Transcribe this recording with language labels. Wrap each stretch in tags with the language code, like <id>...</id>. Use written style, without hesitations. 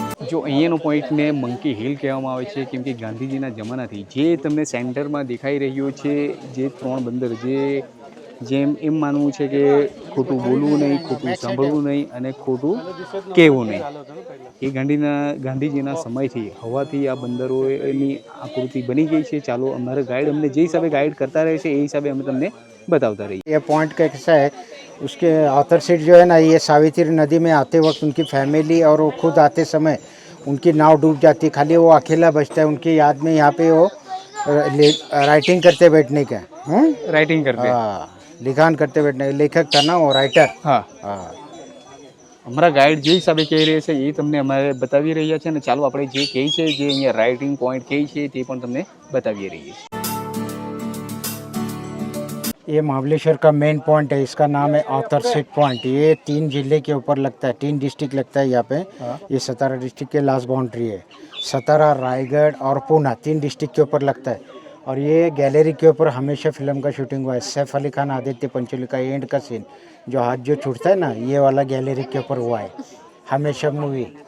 <gu>જો અહીંયાનો પોઈન્ટને monkey hill કહેવામાં આવે છે કેમ કે ગાંધીજીના જમાનાથી જે તમને સેન્ટરમાં દેખાઈ રહ્યો છે જે 3 બંદર, જેમ એમ માનવું છે કે ખોટું બોલવું નહીં, ખોટું સાંભળવું નહીં અને ખોટું કહેવું નહીં. એ ગાંધીજીના સમયથી હવાથી આ બંદરોની આકૃતિ બની ગઈ છે. ચાલો અમારા ગાઈડ અમને જે હિસાબે ગાઈડ</gu> <hi>करता रहे</hi> <gu>છે એ હિસાબે અમે તમને</gu> <hi>बताता रहिए. ये पॉइंट कैसा है, उसके ऑथर सीट जो है ना, ये सावित्री नदी में आते वक्त उनकी फैमिली और वो खुद आते समय उनकी नाव डूब जाती, खाली वो अकेला बचता है. उनकी याद में यहाँ पे वो राइटिंग करते बैठने का, राइटिंग करते, हाँ, लिखान करते बैठने. लेखक था ना वो, राइटर. हाँ हाँ,</hi> <gu>અમારા ગાઈડ જે હિસાબે કહી રહ્યા છે એ તમને અમારે બતાવી રહ્યા છે અને ચાલો આપણે જે કહે છે જે અહીંયા રાઇટિંગ પોઈન્ટ કહે છે તે પણ તમને બતાવી રહીએ છીએ.</gu> <hi>ये महाबलेश्वर का मेन पॉइंट है, इसका नाम है ऑथर सीट पॉइंट. ये 3 जिले के ऊपर लगता है, 3 डिस्ट्रिक्ट लगता है यहाँ पे. ये सतारा डिस्ट्रिक्ट के लास्ट बाउंड्री है. सतारा, रायगढ़ और पूना 3 डिस्ट्रिक्ट के ऊपर लगता है. और ये गैलरी के ऊपर हमेशा फिल्म का शूटिंग हुआ है. सैफ अली खान, आदित्य पंचोली का एंड का सीन, जो हाथ जो छूटता है ना, ये वाला गैलरी के ऊपर हुआ है हमेशा मूवी.</hi>